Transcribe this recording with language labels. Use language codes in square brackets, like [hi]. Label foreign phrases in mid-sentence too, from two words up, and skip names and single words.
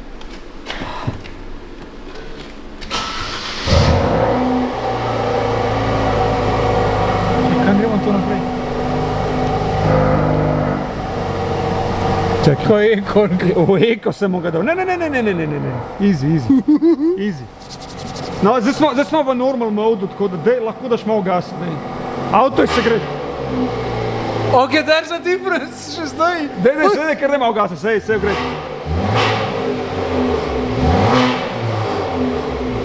[sl] Kaj gremo tu naprej? Čakaj. Ko je ekon. V eko sem ga dal. Ne. Easy. No, zdaj smo v normal modu, tako da lahko daš malo gasa. Avto je segret. [en] Ok, there's a difference, [sl] še stoji. Dej, ker ne malo gasa, sej gre.